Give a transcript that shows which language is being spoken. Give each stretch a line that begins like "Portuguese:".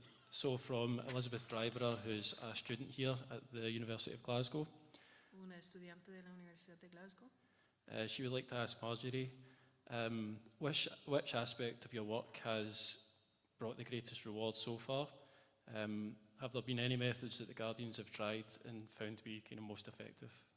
English: So from Elizabeth Driver, who's a student here at the University of Glasgow.
Spanish: Una estudiante de la Universidad de Glasgow.
English: She would like to ask Marjorie, which aspect of your work has brought the greatest reward so far? Have there been any methods that the Guardians have tried and found to be kind of most effective?